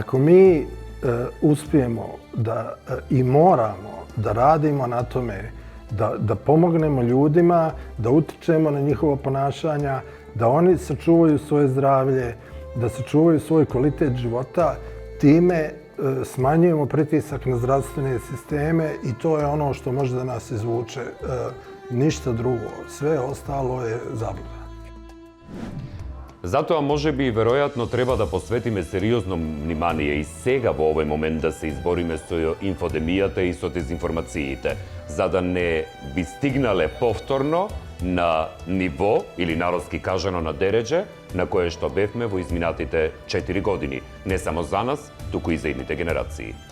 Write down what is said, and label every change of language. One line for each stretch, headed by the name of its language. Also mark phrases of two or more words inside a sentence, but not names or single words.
Serbian: Ako mi uspijemo da i moramo da radimo na tome, da pomognemo ljudima, da utičemo na njihovo ponašanja, da oni sačuvaju svoje zdravlje, da sačuvaju svoj kvalitet života, time smanjujemo pritisak na zdravstvene sisteme i to je ono što može da nas izvuče. Ništa drugo. Sve ostalo je zabluda.
Macedonian: Затоа можеби и веројатно треба да посветиме сериозно внимание и сега во овој момент да се избориме со инфодемијата и со дезинформациите, за да не би стигнале повторно на ниво, или народски кажано на дередже, на кое што бевме во изминатите 4 години, не само за нас, туку и за идните генерации.